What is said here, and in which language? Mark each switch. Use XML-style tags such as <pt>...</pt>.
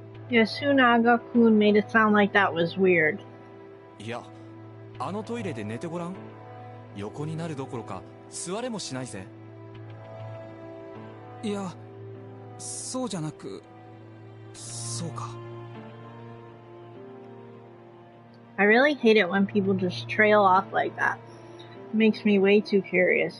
<en>Yasunaga-kun made it sound like that was weird.</en> <ja>いや、あのトイレで寝てごらん。横になるどころか座れもしないぜ。いや、そうじゃなく、そうか。</ja> <en>I really hate it when people just trail off like that. It makes me way too curious.</en>